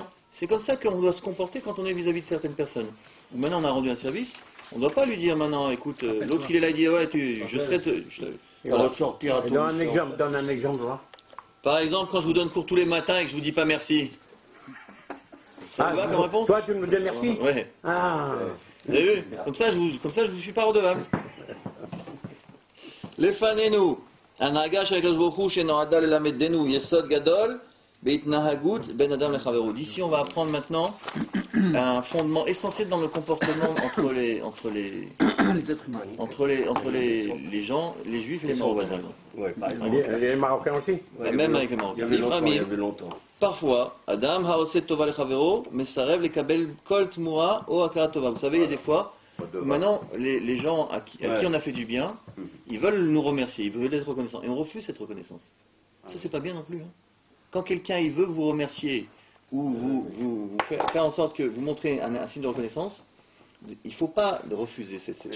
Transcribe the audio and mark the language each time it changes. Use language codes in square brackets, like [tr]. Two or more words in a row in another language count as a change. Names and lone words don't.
[fr] C'est comme ça qu'on doit se comporter quand on est vis-à-vis de certaines personnes. Ou maintenant on a rendu un service, on ne doit pas lui dire maintenant, écoute, l'autre il est là, il dit ouais, je serai... Voilà. Donne un exemple, là. Par exemple, quand je vous donne cours tous les matins et que je vous dis pas merci. Ça vous va comme réponse? Toi tu me dis merci? Ouais. Ah. Vous avez vu? Comme ça je vous suis pas redevable. [he] Lefanenu, הנהגה של הקדוש ברוך הוא שנועדה ללמדנו יסוד גדול בהתנהגות בין אדם לחברו. [fr] D'ici on va apprendre maintenant un fondement essentiel dans le comportement entre les gens, les juifs et les marocains. Ouais, par exemple. Les Marocains aussi? Même avec les marocains. Il y avait longtemps. Parfois, [he] אדם העושה טובה לחברו, מסרב לקבל כל תמורה או הכרה טובה. [fr] Vous savez, il y a des fois, maintenant, les gens à qui on a fait du bien, ils veulent nous remercier, ils veulent être reconnaissants. Et on refuse cette reconnaissance. Ça, c'est pas bien non plus. Hein. Quand quelqu'un il veut vous remercier ou vous faire en sorte que vous montrez un signe de reconnaissance, il ne faut pas refuser cette chose.